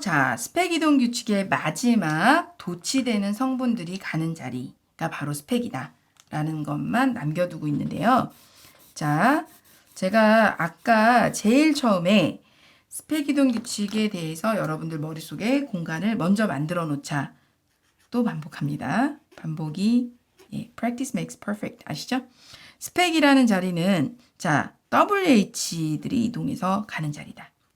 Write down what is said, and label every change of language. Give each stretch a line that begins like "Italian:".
Korean: 자, 스펙 이동 규칙의 마지막 도치되는 성분들이 가는 자리가 바로 스펙이다 라는 것만 남겨두고 있는데요. 자, 제가 아까 제일 처음에 스펙 이동 규칙에 대해서 여러분들 머릿속에 공간을 먼저 만들어 놓자. 또 반복합니다. 반복이
English: practice makes perfect
Korean: 아시죠? 스펙이라는 자리는 자, WH들이 이동해서 가는 자리다.